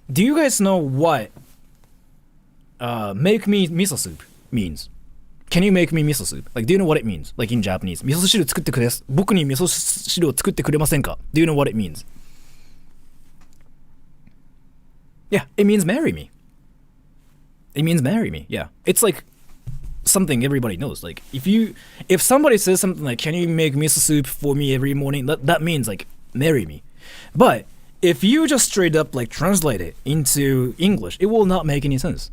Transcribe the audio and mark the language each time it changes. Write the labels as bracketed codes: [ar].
[en] Do you guys know what make me miso soup means? Can you make me miso soup? Like, do you know what it means? Like in Japanese. [ja] 味噌汁作ってくれ。僕に味噌汁を作ってくれませんか? [en] Do you know what it means? Yeah, it means marry me. It means marry me. Yeah. It's like something everybody knows. Like if somebody says something like, can you make miso soup for me every morning? That means like marry me. But if you just straight up like translate it into English, it will not make any sense.